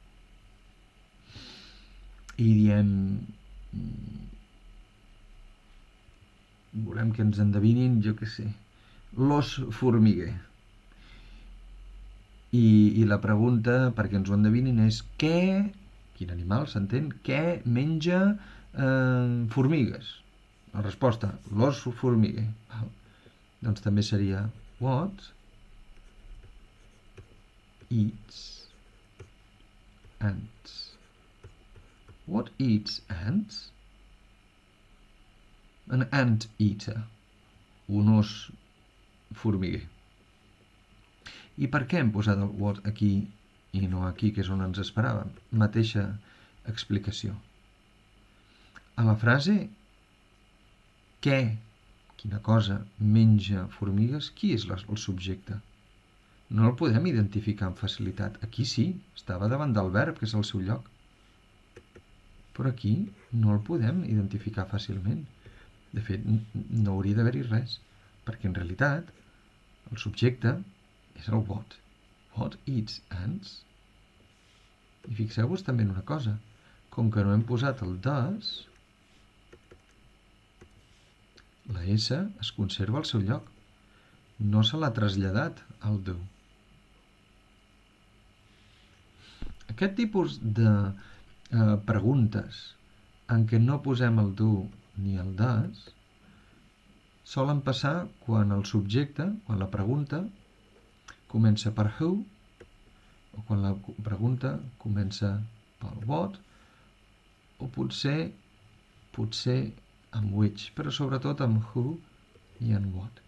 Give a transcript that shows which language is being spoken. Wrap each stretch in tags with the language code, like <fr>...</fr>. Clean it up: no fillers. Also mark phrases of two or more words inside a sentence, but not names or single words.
<ca>I diem, volem que ens endevinin, jo què sé, l'os formiguer. I la pregunta, perquè ens ho endevinin, és quin animal s'entén, què menja formigues? La resposta, l'os formiguer. Doncs també seria</ca> <en>what eats ants? What eats ants? An ant eater.</en> <ca>Un os formiguer. I per què hem posat el what aquí i no aquí, que és on ens esperàvem? Mateixa explicació. A la frase quina cosa menja formigues, qui és el subjecte? No el podem identificar amb facilitat. Aquí sí, estava davant del verb, que és el seu lloc. Però aquí no el podem identificar fàcilment. De fet, no hauria d'haver-hi res, perquè en realitat el subjecte és el what.</ca> <en>What eats ants?</en> <ca>I fixeu-vos també en una cosa. Com que no hem posat el does, la S es conserva al seu lloc. No se l'ha traslladat al do. Aquest tipus de preguntes en què no posem el do ni el das solen passar quan el subjecte, quan la pregunta comença per who, o quan la pregunta comença per what, o potser potser amb which, però sobretot amb who i amb what.</ca>